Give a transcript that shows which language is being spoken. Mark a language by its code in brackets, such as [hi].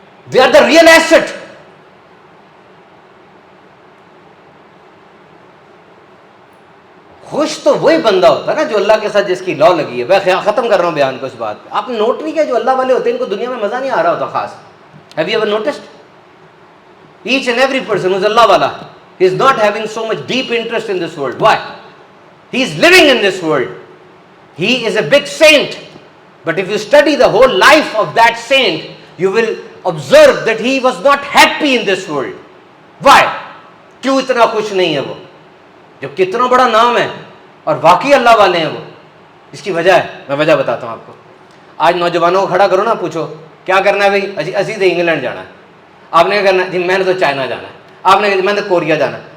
[en] They are the real asset. [ur] خوش تو وہی بندہ ہوتا ہے نا جو اللہ کے ساتھ جس کی لو لگی ہے. میں ختم کر رہا ہوں بیان کو اس بات پہ. آپ نے نوٹ نہیں کیا جو اللہ والے ہوتے ہیں ان کو دنیا میں مزہ نہیں آ رہا ہوتا خاص. [en] Have you ever noticed? Each and every person who's Allah wala, he is not having so much deep interest in this world. Why? He is living in this world. He is a big saint. But if you study the whole life of that saint, you will observe that he was not happy in this world. Why? [ur] کیوں اتنا خوش نہیں ہے وہ جب کتنا بڑا نام ہے اور واقعی اللہ والے ہیں وہ؟ اس کی وجہ ہے, میں وجہ بتاتا ہوں آپ کو. آج نوجوانوں کو کھڑا کرو نا, پوچھو کیا کرنا ہے بھائی؟ اسی تو انگلینڈ جانا ہے. آپ نے کیا کرنا ہے؟ جی میں نے تو چائنا جانا ہے. آپ نے میں نے کوریا جانا ہے.